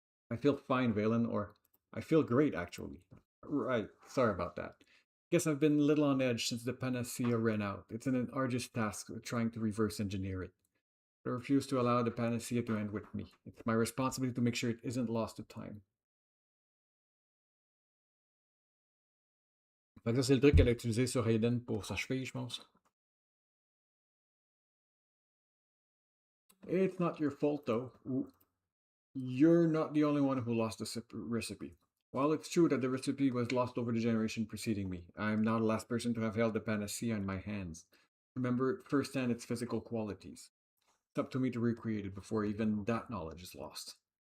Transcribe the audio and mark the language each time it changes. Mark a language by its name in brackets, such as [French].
[English] I feel fine, Valen, or I feel great, actually. Right, sorry about that. Guess I've been a little on edge since the panacea ran out. It's an arduous task trying to reverse engineer it. I refuse to allow the panacea to end with me. It's my responsibility to make sure it isn't lost to time. [French] Fait que ça, c'est le truc qu'elle a utilisé sur Hayden pour sa cheville, je pense. [English] It's not your fault, though. Ooh. You're not the only one who lost the recipe. While it's true that the recipe was lost over the generation preceding me, I'm now the last person to have held the panacea in my hands. Remember firsthand its physical qualities. It's up to me to recreate it before even that knowledge is lost.